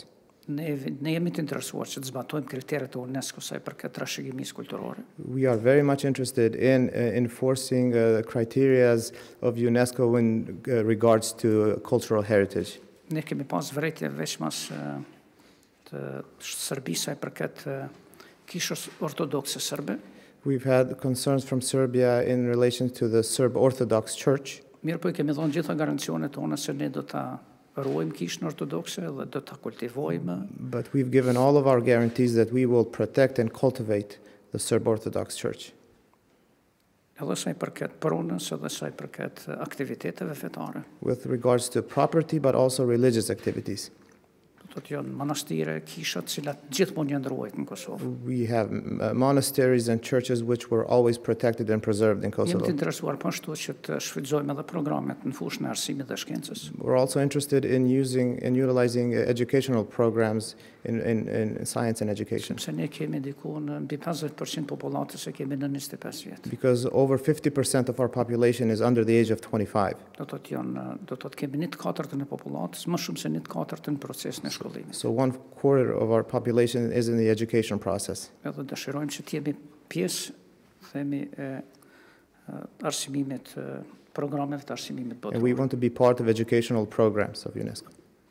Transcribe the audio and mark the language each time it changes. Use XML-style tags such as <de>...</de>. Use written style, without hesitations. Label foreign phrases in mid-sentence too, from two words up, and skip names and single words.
<sq>Ne jemi të interesuar që të zbatojmë kriteret e UNESCO sa i përket trashëgimisë kulturore.</sq> <en>We are very much interested in enforcing criteria of UNESCO in regards to cultural heritage.</en> <sq>Ne kemi pas vërejtje veçmas të Serbisë sa i përket kishës ortodokse serbe.</sq> <en>We've had concerns from Serbia in relation to the Serb Orthodox Church.</en> <sq>Mirë po I kemi dhënë gjitha garancionet tona se ne do ta ruajmë kishën ortodokse dhe do ta kultivojmë.</sq> <en>But we've given all of our guarantees that we will protect and cultivate the Serb Orthodox Church.</en> <sq>Edhe sa I përket pronës edhe sa I përket aktiviteteve fetare.</sq> <en>With regards to property, but also religious activities.</en> <sq>Do të janë manastire, kisha të cilat gjithmonë janë ruajtur në Kosovë.</sq> <en>We have monasteries and churches which were always protected and preserved in</en> <sq>Jemi të</sq> <en>Kosovo.</en> <sq>interesuar po ashtu që të shfrytëzojmë edhe programet në fushën e arsimit dhe shkencës.</sq> <en>We're also interested in using and utilizing educational programs in science and education.</en> <sq>Sepse ne kemi diku në mbi 50% popullatës e kemi në 25 vjet.</sq> <en>Because over 50% of our population is under the age of 25.</en> <sq>Do të thotë kemi 1/4 e popullatës, më shumë se 1/4 në procesin e shkollimit.</sq> <en>So 1/4 of our population is in the education process.</en> <sq>Edhe dëshirojmë që të jemi pjesë, themi, arsimimit, programeve të arsimimit</sq> <en>And we</en> <sq>botror.</sq> <en>want to be part of educational programs of UNESCO.</en>